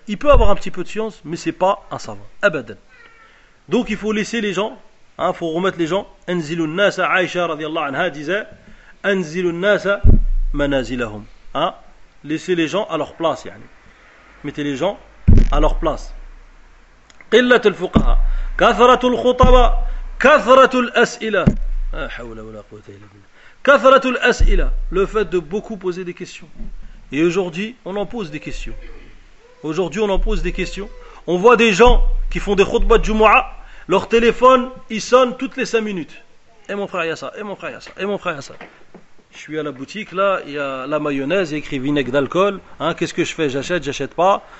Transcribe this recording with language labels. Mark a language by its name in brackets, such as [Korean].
[French] Il peut avoir un petit peu de science, mais ce n'est pas un savant. Abadan. Donc il faut laisser les gens, il faut remettre les gens. [Arabic] Anzilun nasa, Aisha radiallahu anha [French] disait, [Arabic] Anzilun nasa manazilahum. [French] Laissez les gens à leur place. Yani. Mettez les gens à leur place. [Arabic] Qillat al-fuqaha. كثرة الخطباء كثرة الأسئلة لا حول ولا قوة إلا بالله كثرة الأسئلة [French] le fait de beaucoup poser des questions. Et aujourd'hui on en pose des questions. Aujourd'hui on en pose des questions. On voit des gens qui font des khutbah de Jumu'a, leur téléphone il sonne toutes les 5 minutes. Et mon frère Yassa, et mon frère Yassa, et mon frère Yassa. Je suis à la boutique là, il y a la mayonnaise, il y a écrit vinaigre d'alcool. Hein, qu'est-ce que je fais? J'achète, j'achète pas.